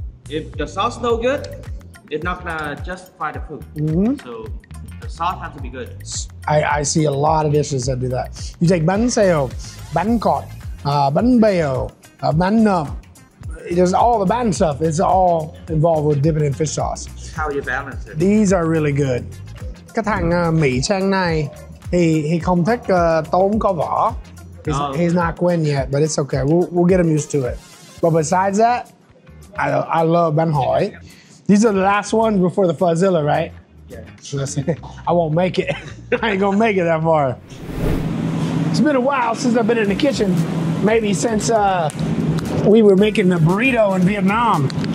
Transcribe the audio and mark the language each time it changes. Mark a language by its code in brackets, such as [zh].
[en] If the sauce no good, it's not gonna justify the food. So the sauce has to be good. I see a lot of dishes that do that. You take bánh xèo, bánh cọt, bánh bèo, bánh nậm. There's all the bánh stuff. It's all involved with dipping in fish sauce. How you balance it. These are really good. [vi] Cái thằng Mỹ Trang này, he không thích tôm có vỏ. [en] He's not Quinn yet, but it's okay. We'll get him used to it. But besides that, I love bánh hỏi. These are the last ones before the phozilla, right? Yeah. I won't make it. I ain't gonna make it that far. It's been a while since I've been in the kitchen. Maybe since we were making the burrito in Vietnam.